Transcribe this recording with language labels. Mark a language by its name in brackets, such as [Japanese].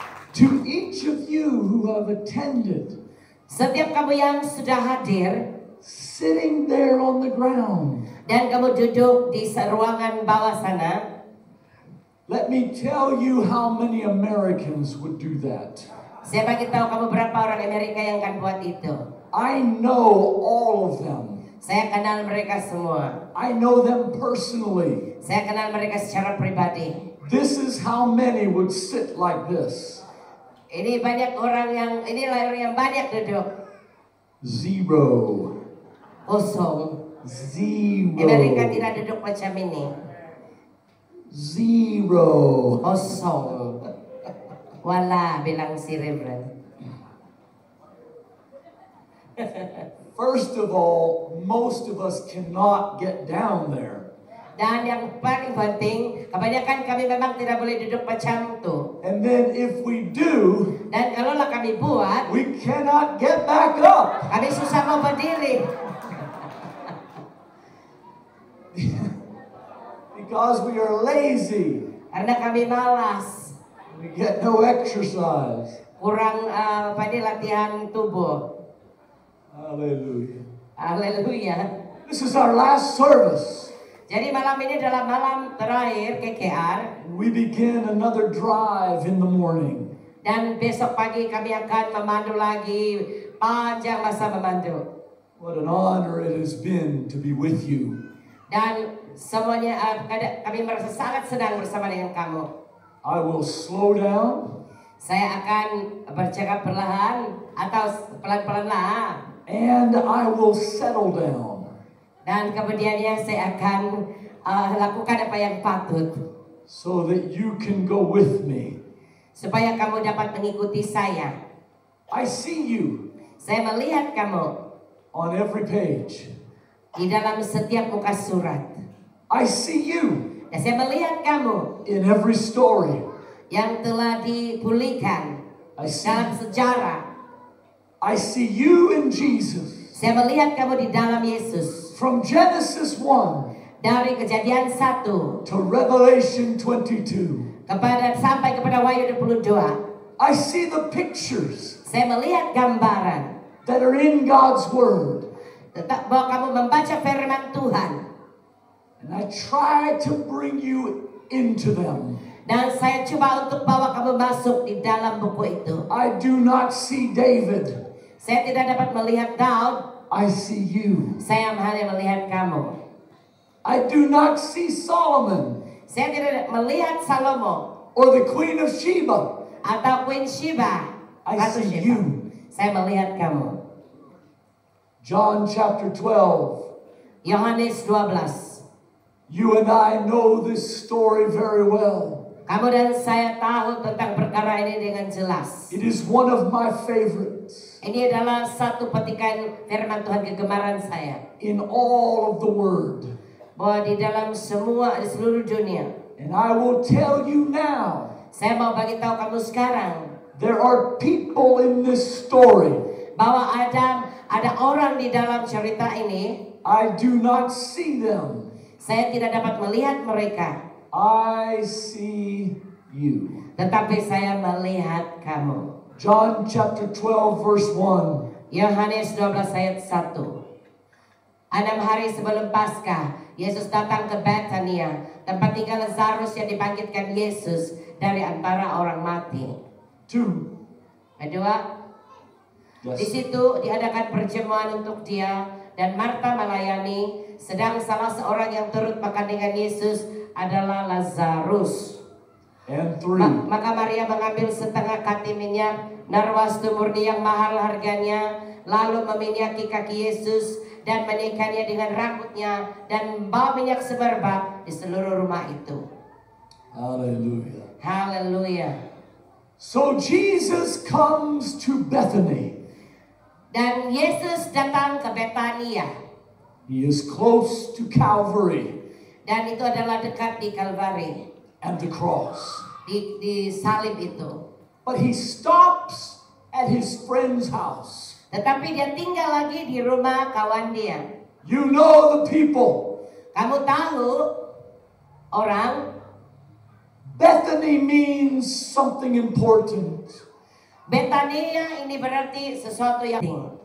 [English] To each of you who have attended, [Malay] setiap kamu yang sudah hadir [English] sitting there on the ground. [Malay] dan kamu duduk di ruangan bawah sana, [English] Let me tell you how many Americans would do that. [Malay] saya bagi tahu kamu berapa orang Amerika yang akan buat itu. [English] I know all of them. [Malay] Saya kenal mereka semua. [English] I know them personally. [Malay] Saya kenal mereka secara pribadi. [English] This is how many would sit like this. [Malay] Ini banyak orang inilah orang yang banyak duduk. [English] Zero. [Malay] Kosong. [English] Zero. [Malay] Amerika tidak duduk macam ini. [English] Zero. [Malay] Kosong. Wala, bilang si Reverend. [English] First of all, most of us cannot get down there. [Malay] Dan yang paling penting, kebanyakan kami memang tidak boleh duduk macam itu. [English] And then if we do, [Malay] Dan kalaulah kami buat, [English] we cannot get back up. [Malay] kami susah mau berdiri. [English] Because we are lazy. [Malay] Karena kami malas. [English] We get no exercise. [Malay] Kurang latihan tubuh. [English] Hallelujah. [Malay] Haleluya. [English] This is our last service. [Malay] Jadi malam ini adalah malam terakhir KKR. [English] We begin another drive in the morning. [Malay] Dan besok pagi kami akan memandu lagi. Panjang masa memandu. [English] What an honor it has been to be with you. [Malay] Dan semuanya kami merasa sangat senang bersama dengan kamu. [English] I will slow down. [Malay] Saya akan bercakap perlahan atau pelan-pelan lah. [English] And I will settle down. [Malay] Dan kemudiannya saya akan lakukan apa yang patut. [English] So that you can go with me. [Malay] Supaya kamu dapat mengikuti saya. [English] I see you [Malay] Saya melihat kamu [English] on every page. [Malay] di dalam setiap muka surat. [English] I see you [Malay] Dan saya melihat kamu [English] in every story. [Malay] yang telah dipulihkan [English] I see, [Malay] dalam sejarah. [English] I see you in Jesus. [Malay] Saya melihat kamu di dalam Yesus. [English] From Genesis 1 [Malay] Dari Kejadian 1 [English] to Revelation 22. [Malay] sampai kepada Wahyu 22. [English] I see the pictures [Malay] Saya melihat gambaran [English] that are in God's Word. [Malay] tentang bahwa kamu membaca firman Tuhan. [English] And I try to bring you into them. [Malay] Dan saya coba untuk bawa kamu masuk di dalam buku itu. [English] I do not see David. [Malay] Saya tidak dapat melihat Daud. [English] I see you. [Malay] Saya hanya melihat kamu. [English] I do not see Solomon [Malay] Saya tidak melihat Salomo [English] or the Queen of Sheba. [Malay] atau Queen Sheba. [English] I [Malay] Ratu [English] see [Malay] Sheba. [English] you. [Malay] Saya melihat kamu. [English] John chapter 12. [Malay] Yohanes 12. [English] You and I know this story very well. [Malay] Kamu dan saya tahu tentang perkara ini dengan jelas. [English] It is one of my favorites [Malay] Ini adalah satu petikan firman Tuhan kegemaran saya. [English] in all of the Word. [Malay] Bahwa di dalam di seluruh dunia. [English] And I will tell you now, [Malay] Saya mau bagi tahu kamu sekarang. [English] there are people in this story. [Malay] Bahwa ada orang di dalam cerita ini. [English] I do not see them. [Malay] Saya tidak dapat melihat mereka. [English] I see you. [Malay] Tetapi saya melihat kamu. [English] John chapter 12 verse 1. [Malay] Yohanes 12 ayat 1. 6 hari sebelum Paskah, Yesus datang ke Betania, tempat tinggal Lazarus yang dibangkitkan Yesus dari antara orang mati. [English] 2. [Malay] Kedua, di situ diadakan perjamuan untuk dia dan Marta melayani, sedang salah seorang yang turut makan dengan Yesus adalah Lazarus. [English] And 3. [Malay] Maka Maria mengambil setengah kati minyak narwastu murni yang mahal harganya, lalu meminyaki kaki Yesus dan menikahnya dengan rambutnya dan membawa minyak semerbak di seluruh rumah itu. [English] Hallelujah. [Malay] Haleluya. [English] So Jesus comes to Bethany. [Malay] Dan Yesus datang ke Betania. [English] He is close to Calvary [Malay] Dan itu adalah dekat di Kalvari, [English] and the cross. [Malay] di salib itu. [English] But he stops at his friend's house. [Malay] Tetapi dia tinggal lagi di rumah kawan dia. [English] You know the people. [Malay] Kamu tahu orang [English] Bethany means something important. [Malay] Betania ini berarti sesuatu yang penting,